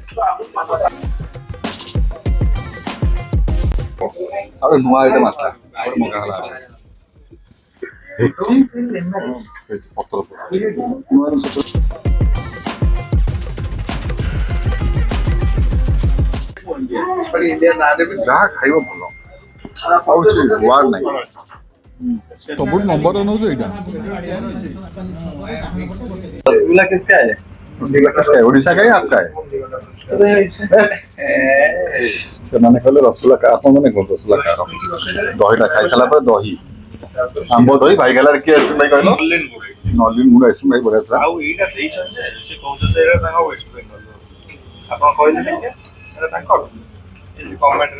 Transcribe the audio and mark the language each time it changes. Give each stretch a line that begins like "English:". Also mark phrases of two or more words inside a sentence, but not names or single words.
Odia: ଆଉ ନୂଆ ଆଇଟମ ଆସିଲା ଆଉ ମଗା ହେଲା ପତ୍ର ଯାହା ଖାଇବ ଭଲ ଆଉ ୱାର୍ଡ ନାହିଁ ସବୁଠୁ ନମ୍ବର ନେଉଛୁ ଏଇଟା
Hindi: रसगुल्ला किसका है? रसगुल्ला किसका है ओडिशा का है आपका है
Odia: ସେମାନେ କହିଲେ ରସଗୋଲା ଆପଣ ମାନେ କୁହନ୍ତୁ ରସଗୋଲା କାହାର ଦହିଟା ଖାଇସାରିଲା ପରେ ଦହି ଆମ୍ବ ଦହି ଭାଇ ଗଲା କିଏ ଆସିବ ଭାଇ କହିଲ ନଲିନ ଗୁଡ ଆସିବ ଭାଇ ବଢିଆ ଥିଲା ଆଉ ଏଇଟା ଦେଇଛନ୍ତି ସେ କହୁଛନ୍ତି ଏଇଟା ତାଙ୍କ ୱେଷ୍ଟ ବେଙ୍ଗଲ ଆପଣ କହିଲେ ଏଇଟା ତାଙ୍କର କମେଣ୍ଟରେ